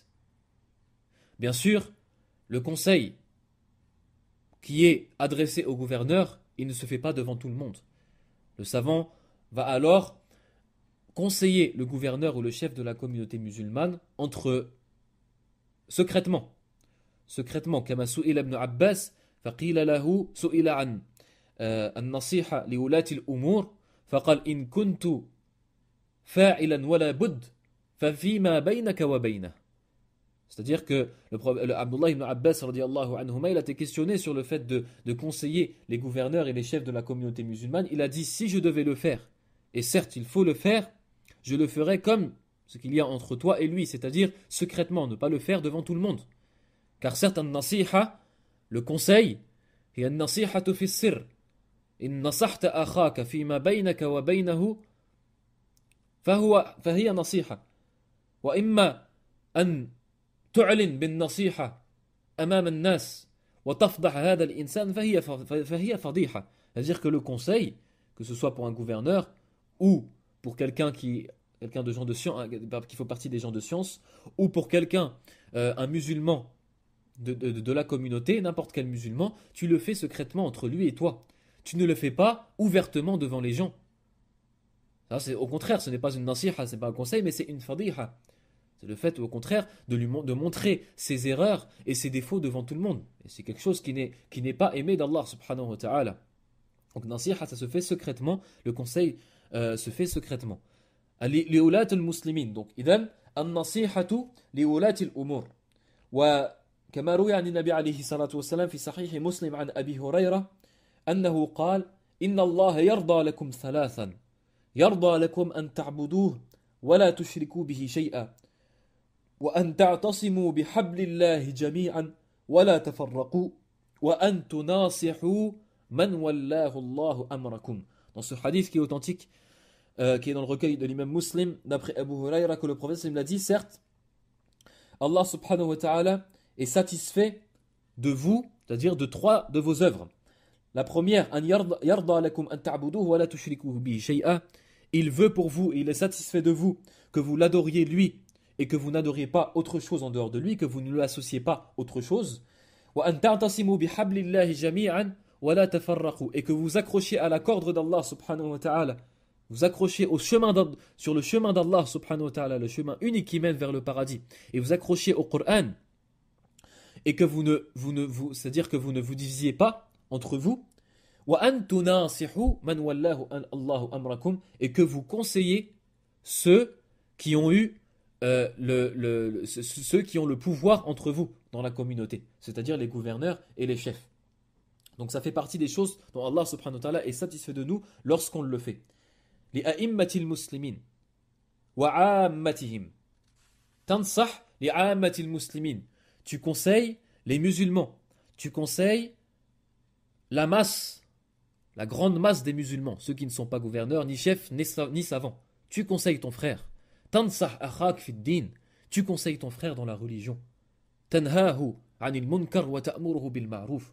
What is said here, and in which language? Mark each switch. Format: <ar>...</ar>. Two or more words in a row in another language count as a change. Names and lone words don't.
<fr>Bien sûr, le conseil qui est adressé au gouverneur, il ne se fait pas devant tout le monde. Le savant va alors conseiller le gouverneur ou le chef de la communauté musulmane secrètement,</fr> <ar>كما سئل ابن عباس فقيل له سئل عن النصيحة لولاة الأمور فقال إن كنت فاعلا ولا بد ففيما بينك وبينه.</ar> <fr>C'est-à-dire que Abdullah ibn Abbas</fr> <ar>رضي الله عنهما,</ar> <fr>il a été questionné sur le fait de conseiller les gouverneurs et les chefs de la communauté musulmane. Il a dit, si je devais le faire, et certes il faut le faire, je le ferais comme ce qu'il y a entre toi et lui, c'est-à-dire secrètement, ne pas le faire devant tout le monde. Car certes,</fr> <ar>an-nasiha,</ar> <fr>le conseil, et</fr> <ar>النصيحة في السر إن نصحت أخاك فيما بينك وبينه فهي نصيحة. وإما أن تعلن بالنصيحة أمام الناس وتفضح هذا الإنسان فهي فضيحة.</ar> <fr>C'est-à-dire que le conseil, que ce soit pour un gouverneur ou pour quelqu'un de gens de science, qui fait partie des gens de science, ou pour quelqu'un, un musulman de la communauté, n'importe quel musulman, tu le fais secrètement entre lui et toi. Tu ne le fais pas ouvertement devant les gens. Ça, au contraire, ce n'est pas une nasiha, ce n'est pas un conseil, mais c'est une fadiha. C'est le fait, au contraire, de montrer ses erreurs et ses défauts devant tout le monde. Et c'est quelque chose qui n'est pas aimé d'Allah</fr> <ar>سبحانه وتعالى.</ar> <fr>Donc, nasiha, ça se fait secrètement. Le conseil se fait secrètement.</fr> <ar>لولاة المسلمين. Donc, إذن النصيحة لولاة الأمور. وكما روي عن النبي عليه الصلاة والسلام في صحيح مسلم عن أبي هريرة أنه قال إن الله يرضى لكم ثلاثا يرضى لكم أن تعبدوه ولا تشركوا به شيئا وأن تعتصموا بحبل الله جميعا ولا تفرقوا وأن تناصحوا من والله الله أمركم.</ar> <fr>Dans ce hadith qui est authentique, qui est dans le recueil de l'imam Muslim, d'après Abu Huraira, que le prophète l'a dit, certes, Allah</fr> <ar>سبحانه وتعالى</ar> <fr>est satisfait de vous, c'est-à-dire de trois de vos œuvres. La première,</fr> <ar>أن يرضى لكم أن تعبدوه ولا تشركوا به شيئا.</ar> <fr>Il veut pour vous, il est satisfait de vous, que vous l'adoriez lui, et que vous n'adoriez pas autre chose en dehors de lui, que vous ne lui associez pas autre chose.</fr> <ar>وأن تعتصموا بحبل الله جميعا ولا تفرقوا.</ar> <fr>Et que vous accrochiez à la corde d'Allah</fr> <ar>سبحانه وتعالى.</ar> <fr>Vous accrochez sur le chemin d'Allah</fr> <ar>سبحانه وتعالى,</ar> <fr>le chemin unique qui mène vers le paradis. Et vous accrochez au Coran. Et que c'est-à-dire que vous ne vous divisiez pas entre vous.</fr> <ar>وأن تناصحوا من ولاه الله أمركم.</ar> <fr>Et que vous conseillez ceux qui ont eu ceux qui ont le pouvoir entre vous dans la communauté, c'est-à-dire les gouverneurs et les chefs. Donc ça fait partie des choses dont Allah</fr> <ar>سبحانه وتعالى</ar> <fr>est satisfait de nous lorsqu'on le fait.</fr> <ar>Les أئمة المسلمين وعامتهم. تنصح لعامة المسلمين.</ar> <fr>Tu conseilles les musulmans, tu conseilles la masse, la grande masse des musulmans, ceux qui ne sont pas gouverneurs, ni chefs, ni savants. Tu conseilles ton frère.</fr> <ar>تنصح أخاك في الدين.</ar> <fr>Tu conseilles ton frère dans la religion.</fr> <ar>تنهاه عن المنكر وتأمره بالمعروف.</ar>